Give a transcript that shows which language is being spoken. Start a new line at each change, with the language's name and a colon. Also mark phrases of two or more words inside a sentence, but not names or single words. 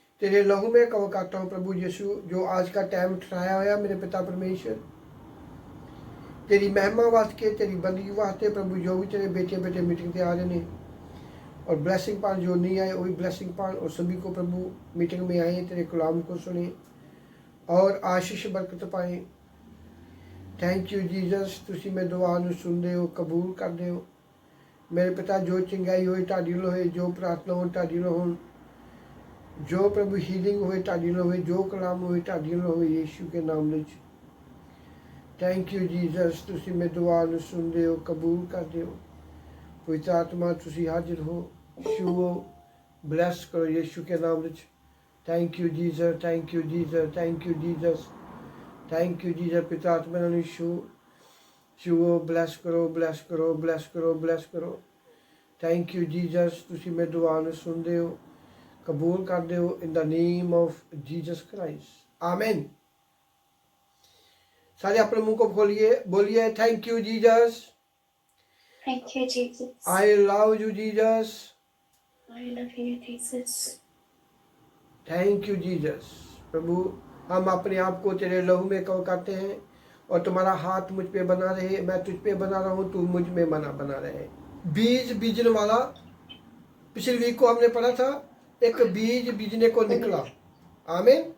Hindi: तेरे लहू में कवर करता हूँ प्रभु यीशु, जो आज का टाइम ठहराया हुआ मेरे पिता परमेश्वर, तेरी महिमा वास्ते, तेरी बंदगी वास्ते प्रभु, जो भी तेरे बेटे बेटे मीटिंग से आ रहे हैं और ब्लेसिंग पान, जो नहीं आए वो भी ब्लेसिंग पान, और सभी को प्रभु मीटिंग में आए तेरे कलाम को सुने और आशीष बरकत पाए।
English: Thank you Jesus,
Punjabi: ਤੁਸੀ ਮੈਂ ਦੁਆ ਨੂੰ ਸੁਣਦੇ ਹੋ, ਕਬੂਲ ਕਰਦੇ ਹੋ ਮੇਰੇ ਪਿਤਾ। ਜੋ ਚੰਗਾਈ ਹੋਏ ਤੁਹਾਡੀ ਨਾਲ ਹੋਏ, ਜੋ ਪ੍ਰਾਰਥਨਾ ਹੋ ਤੁਹਾਡੀ ਨਾਲ ਹੋਣ, ਜੋ ਪ੍ਰਭੂ ਹੀਲਿੰਗ ਹੋਏ ਤੁਹਾਡੀ ਨਾਲ ਹੋਏ, ਜੋ ਕਲਾਮ ਹੋਏ ਤੁਹਾਡੀ ਨਾਲ ਹੋਏ, ਯੀਸ਼ੂ ਕੇ ਨਾਮ ਵਿੱਚ।
English: Thank you Jesus,
Punjabi: ਤੁਸੀ ਮੈਂ ਦੁਆ ਨੂੰ ਸੁਣਦੇ ਹੋ, ਕਬੂਲ ਕਰਦੇ ਹੋ। ਪਵਿੱਤਰ ਆਤਮਾ ਤੁਸੀ ਹਾਜ਼ਰ ਹੋ, ਛੂਹੋ, ਬਲੈਸ ਕਰੋ ਯੀਸ਼ੂ ਕੇ ਨਾਮ ਵਿੱਚ।
English: Thank you Jesus, thank you Jesus, thank you Jesus, thank you Jesus.
Punjabi: ਪਿਤਾ ਆਤਮਾ ਨਾਲ ਛੂਹੋ, ਬਲੈਸ ਕਰੋ, ਬਲੈਸ ਕਰੋ, ਬਲੈਸ ਕਰੋ, ਬਲੈਸ ਕਰੋ।
English: Thank you Jesus,
Punjabi: ਤੁਸੀ ਮੈਂ ਦੁਆ ਨੂੰ ਸੁਣਦੇ ਹੋ, ਕਬੂਲ ਕਰਦੇ ਹੋ,
English: In the name of Jesus Christ, आमीन।
Hindi: सारे अपने मुंह को खोलिए, बोलिए
English: thank you Jesus, Thank you, Jesus. I love you Jesus, I love you, Jesus. Thank you Jesus.
Hindi: प्रभु हम अपने आप को तेरे लहू में कवर करते हैं और तुम्हारा हाथ मुझ पे बना रहे, मैं तुझ पे बना रहा हूँ, तू मुझ में बना रहे। बीज बीजने वाला, पिछले वीक को हमने पढ़ा था, एक बीज बीजने को निकला, आमीन।